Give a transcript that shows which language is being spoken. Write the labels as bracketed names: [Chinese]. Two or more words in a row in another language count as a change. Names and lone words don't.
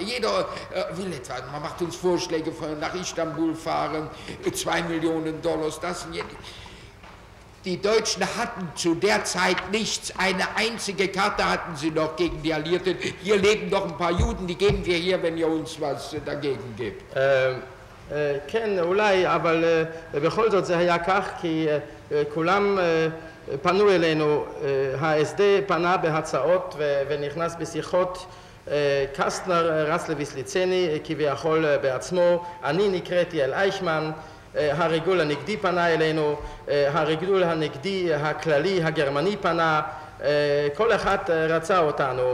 [German] Jeder will etwas, man macht uns Vorschläge, nach Istanbul fahren, 2 Millionen $, das und jenes. Die Deutschen hatten zu der Zeit nichts, eine einzige Karte hatten sie noch gegen die Alliierten. Hier leben doch ein paar Juden, die geben wir hier, wenn ihr uns was dagegen gebt. [Hebrew] כן, אולי, אבל בכל זאת זה היה כך, כי כולם פנו אלינו, ה-SD פנה בהצעות ונכנס בשיחות, קסטנר רץ לויסליצני כביכול בעצמו, אני נקראתי אל אייכמן, הריגול הנגדי פנה אלינו, הריגול הנגדי הכללי הגרמני פנה, כל אחד רצה אותנו.